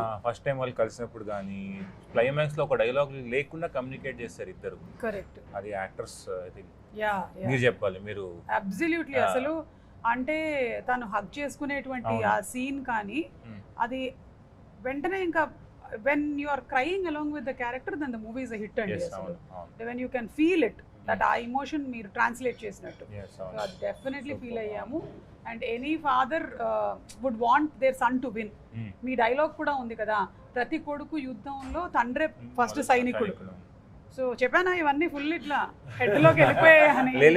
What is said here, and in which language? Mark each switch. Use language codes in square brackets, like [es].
[te] First time వాళ్ళు కలిసినప్పుడు కానీ క్లైమాక్స్ లో ఒక డైలాగ్ లేకుండా కమ్యూనికేట్ చేస్తారు ఇద్దరు. కరెక్ట్. అది యాక్టర్స్ ఐ థింక్ మీరు చెప్పాలి. మీరు అబ్సల్యూట్లీ అసలు అంటే తను హగ్ చేసుకునేటువంటి ఆ సీన్ కానీ అది వెంటనే ఇంకా [en] when you are crying along with the character then the movie is a hit. And when you can feel it, that [te] ఆ ఎమోషన్ మీరు ట్రాన్స్లేట్ చేసినట్టు డెఫినెట్లీ ఫీల్ అయ్యాము. [en] And any father would want their son to win. [te] మీ dialogue కూడా ఉంది కదా, ప్రతి కొడుకు యుద్ధంలో తండ్రే ఫస్ట్ సైనికుడు. సో చెప్పానా ఇవన్నీ ఫుల్ ఇట్లా హెడ్ లోకి వెళ్ళిపోయాయని.